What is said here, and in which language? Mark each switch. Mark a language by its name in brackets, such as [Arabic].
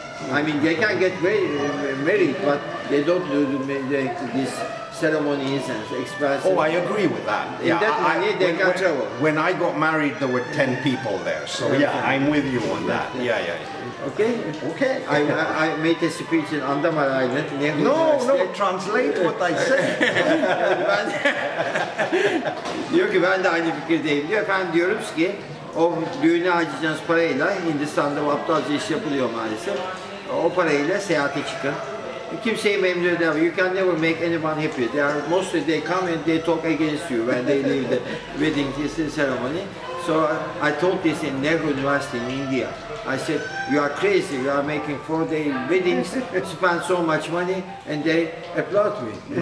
[English] I mean, they can get married, but they don't do this ceremonies and expenses. Oh, I agree with that. In that money, they can travel. When I got married, there were 10 people there. So yeah, I'm with you on that. Yeah. Okay? Okay. I made a speech in Andaman Island. No, translate what I said. [Turkish] Diyor ki ben de aynı fikirdeyim diyor. Efendim diyoruz ki o düğüne harcayacağınız parayla Hindistan'da bu aptalca iş yapılıyor maalesef. O parayla seyahate çıkın. Kimseyi memnun edemez. [English] You can never make anyone happy. Mostly they come and they talk against you when they leave the wedding ceremony. So I told this in Nehru University in India. I said, you are crazy. You are making 4-day weddings, spend so much money, and they applaud me.